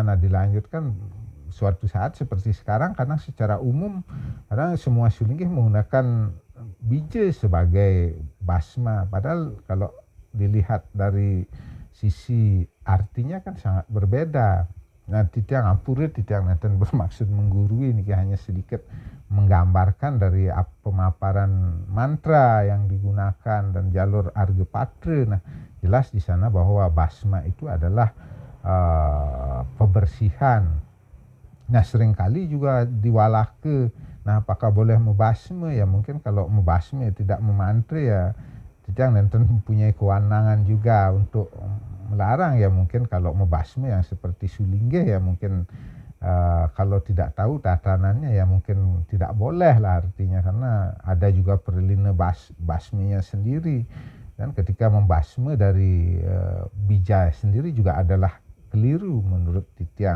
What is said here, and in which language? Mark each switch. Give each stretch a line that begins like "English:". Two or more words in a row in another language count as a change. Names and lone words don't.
Indonesian: Nah dilanjutkan suatu saat seperti sekarang, karena secara umum karena semua sulinggih menggunakan bija sebagai basma. Padahal kalau dilihat dari sisi artinya kan sangat berbeda. Nah,
Balinese: titiang ampuri, titiang neten
Indonesian: bermaksud menggurui, ini hanya sedikit menggambarkan dari pemaparan mantra yang digunakan dan jalur arga patra. Nah, jelas di sana bahwa basma itu adalah pembersihan. Nah, seringkali juga diwalah ke, nah apakah boleh membasma? Ya mungkin kalau membasma ya tidak memantra, ya
Balinese: titiang nenten
Indonesian: mempunyai kewenangan juga untuk melarang. Ya mungkin kalau membasmi yang seperti sulinggih ya mungkin kalau tidak tahu tatanannya ya mungkin tidak boleh lah artinya, karena ada juga perlina basminya sendiri. Dan ketika membasmi dari bija sendiri juga adalah keliru menurut titiang.